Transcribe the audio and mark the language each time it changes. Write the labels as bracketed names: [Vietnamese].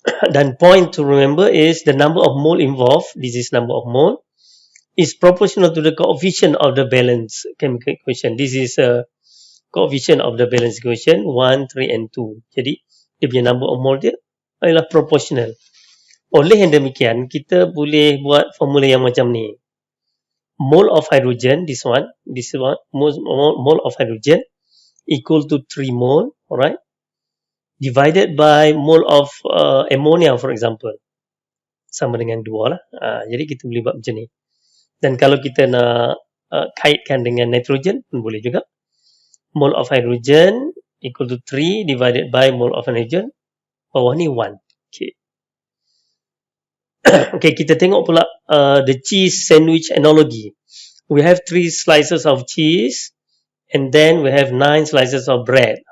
[English] Dan point to remember is the number of mole involved, this is number of mole, is proportional to the coefficient of the balance chemical equation. This is a coefficient of the balance equation 1, 3 and 2. [Malay] Jadi dia punya number of mole dia adalah proportional. Oleh yang demikian, kita boleh buat formula yang macam ni. [English] Mole of hydrogen, this one, mole of hydrogen equal to 3 mole, alright, divided by mole of ammonia, for example, [Malay] sama dengan 2 lah. Jadi kita boleh buat macam ni. Dan kalau kita nak kaitkan dengan nitrogen pun boleh juga. [English] Mole of hydrogen equal to 3 divided by mole of nitrogen, [Malay] bawah ni 1. [English] Okay. Okay, [Malay] kita tengok pula [English] the cheese sandwich analogy. We have 3 slices of cheese and then we have 9 slices of bread.